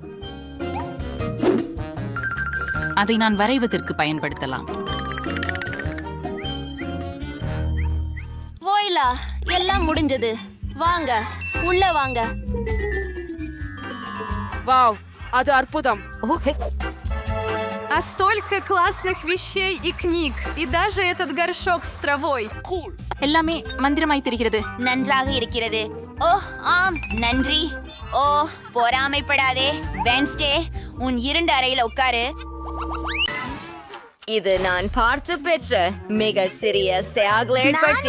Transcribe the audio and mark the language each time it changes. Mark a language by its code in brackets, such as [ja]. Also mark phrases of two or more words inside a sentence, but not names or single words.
[ta] அதை நான் வரைவதற்கு பயன்படுத்தலாம். வோய்லா, எல்லாம் முடிஞ்சது. வாங்க, உள்ள வாங்க. வாவ், அது அற்புதம். [ru] А столько классных вещей и книг. И даже этот горшок с травой. [ta] எல்லாமே மந்திரமாய் தெரிகிறது. நன்றாக இருக்கிறது. ஓ, ஆம், நன்றி. ஓ, பொறாமைப்படாதே. வென்ஸ்டே, உன் இருண்ட அறையில உட்காரு. இது நான் பார்த்து பெற்ற மிக சிறிய சாக்லேட் பட்டி.